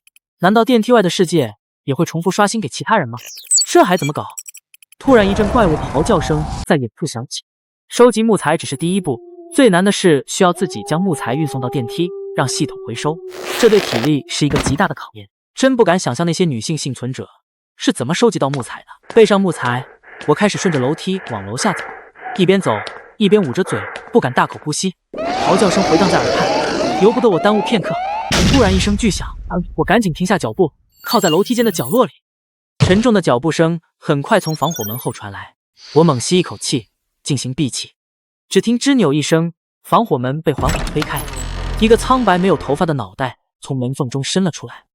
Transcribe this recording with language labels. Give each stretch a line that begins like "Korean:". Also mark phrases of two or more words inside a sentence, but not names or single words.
Chinese: 難道電梯外的世界也會重複刷新給其他人嗎？這還怎麼搞？突然一陣怪物的嚎叫聲在遠處響起。收集木材只是第一步，最難的是需要自己將木材運送到電梯，讓系統回收。這對體力是一個極大的考驗，真不敢想象那些女性幸存者是怎麼收集到木材的。背上木材，我開始順着樓梯往樓下走，一邊走一邊捂着嘴，不敢大口呼吸。嚎叫聲回盪在耳畔，由不得我耽誤片刻。突然一聲巨響，我趕緊停下腳步，靠在樓梯間的角落裡。沉重的腳步聲很快從防火門後傳來，我猛吸一口氣，進行閉氣。只聽吱扭一聲，防火門被緩緩推開，一個蒼白沒有頭髮的腦袋從門縫中伸了出來。